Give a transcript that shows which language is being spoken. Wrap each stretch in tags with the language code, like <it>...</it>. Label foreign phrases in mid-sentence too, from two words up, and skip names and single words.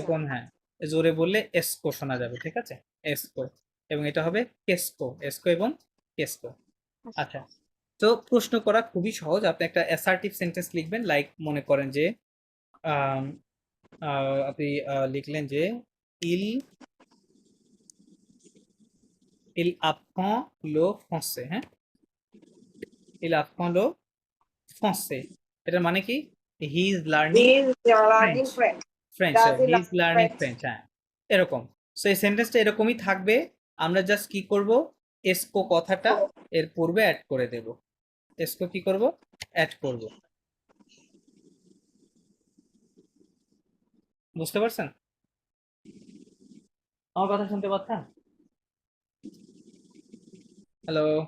<bn>যখন, হ্যাঁ, জোরে বললে এসকো শোনা যাবে, ঠিক আছে, এসকো, এবং এটা হবে কেসকো, এসকো এবং কেসকো। আচ্ছা, তো প্রশ্ন করা খুবই সহজ। আপনি একটা</bn> <en>assertive sentence</en> <bn>লিখবেন, লাইক মনে করেন যে আম, আপনি লিখলেন যে ইল ইল</bn> <fr>apprend le français,</fr> <bn>হ্যাঁ, ইল</bn> <fr>apprend le français,</fr> <bn>এটার মানে কি?</bn> <en>he is learning লার্নিং ফ্রেঞ্চ, ফ্রেঞ্চ। ফ্রেঞ্চ, Does he হি learn is learning French?</en> <bn>ফ্রেঞ্চ, হ্যাঁ, এরকম। সো এই সেন্টেন্সটা এরকমই থাকবে। আমরা জাস্ট কি করব, এসকো কথাটা এর পূর্বে অ্যাড করে দেব। এসকো কি করব, অ্যাড করব। বুঝতে পারছেন? আমার কথা শুনতে পাচ্ছেন? হ্যালো,</bn>